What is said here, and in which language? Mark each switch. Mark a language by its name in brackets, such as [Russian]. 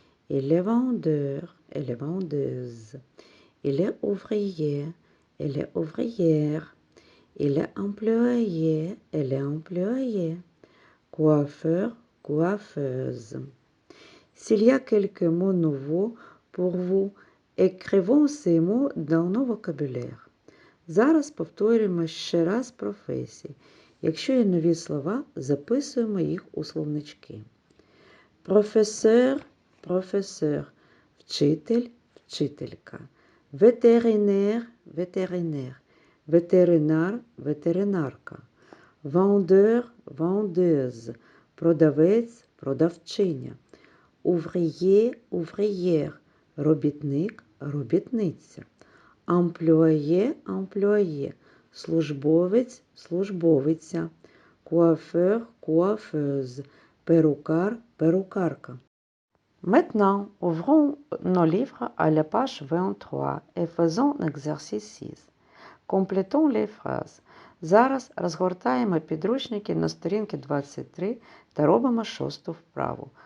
[French] Il est vendeur, elle est vendeuse. Il est ouvrier, elle est ouvrière. Il est employé, elle est employée. Coiffeur, coiffeuse. S'il y a quelques mots nouveaux pour vous, écrivons ces mots dans nos vocabulaire. [Ukrainian] Зараз повторюємо ще раз професії. Якщо є нові слова, записуємо їх у словнички. Професор, професор, вчитель, вчителька. Ветеринер, ветеринер, ветеринар, ветеринарка. [French] Vendeur, vendeuse, [Ukrainian] продавець, продавчиня. [French] Ouvrier, ouvrière, [Ukrainian] робітник, робітниця. [French] Employé, employé, [Ukrainian] службовець, службовиця. [French] Coiffeur, coiffeuse, [Ukrainian] perruquar, perruquarka. [French] Maintenant, ouvrons nos livres à la page 23 et faisons l'exercice 6. Complétons les phrases. [Ukrainian] Зараз розгортаємо підручники на сторінки 23 та робимо шосту вправу.